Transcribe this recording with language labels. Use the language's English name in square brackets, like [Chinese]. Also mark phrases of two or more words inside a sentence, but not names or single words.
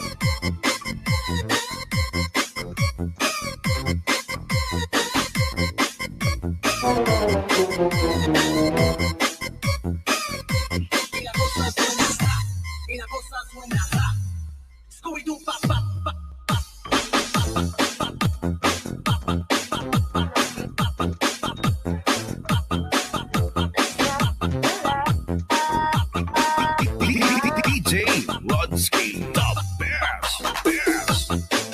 [Spanish] Y la cosa suena ra, y la cosa suena ra. Scooby-Doo, pa, pa, pa. [English] DJ Rudsky, the best.